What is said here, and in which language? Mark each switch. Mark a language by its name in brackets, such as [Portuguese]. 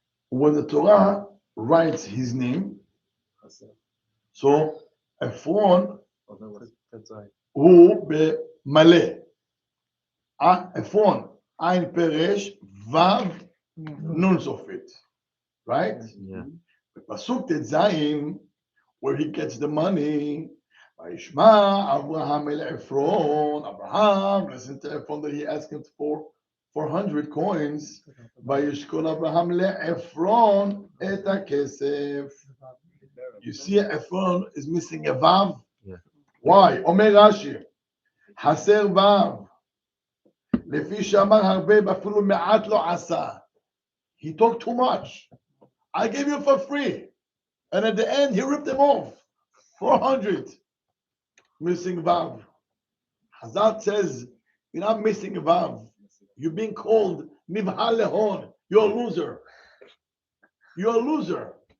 [English] When the Torah writes his name, so Ephron [Hebrew] הוא במלא. Ephron, עין פרש, וו, נון סופית. [English] Right? Yeah. [Hebrew] בפסוק ט"ז, [English] where he gets the money, [Hebrew] וישמע אברהם אל [English] Ephron, Abraham, listen to Ephron that he asked him for 400 coins, [Hebrew] וישקול אברהם לעפרון את הכסף. [English] You see Ephron is missing a vav? Yeah. Why? [Hebrew] אומר רש"י, חסר vav. לפי שאמר הרבה ואפילו מעט לא עשה. [English] He talked too much. I gave you for free. And at the end, he ripped them off. 400. Missing vav. Hazal says, you're not missing a vav. You're being called Nivhal Lehon. You're a loser. You're a loser.